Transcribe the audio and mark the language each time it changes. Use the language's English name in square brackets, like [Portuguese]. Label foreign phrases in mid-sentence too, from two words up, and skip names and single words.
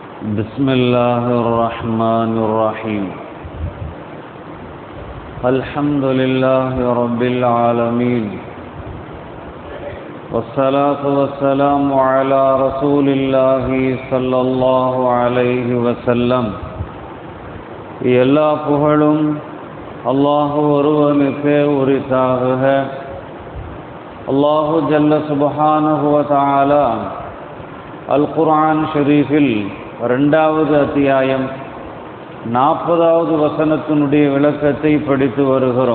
[Arabic] بسم الله الرحمن الرحيم. الحمد لله رب العالمين، والصلاة والسلام على رسول الله صلى الله عليه وسلم. [Tamil] எல்லா புகழும் அல்லாஹ் ஒருவனுக்கே உரித்தாகுக. [Arabic] الله جل سبحانه وتعالى [Tamil] அல் குர்ஆன் ஷரீஃபில் 2வது அத்தியாயம் 40வது வசனத்தினுடைய விளக்கத்தை படித்து வருகிறோம்.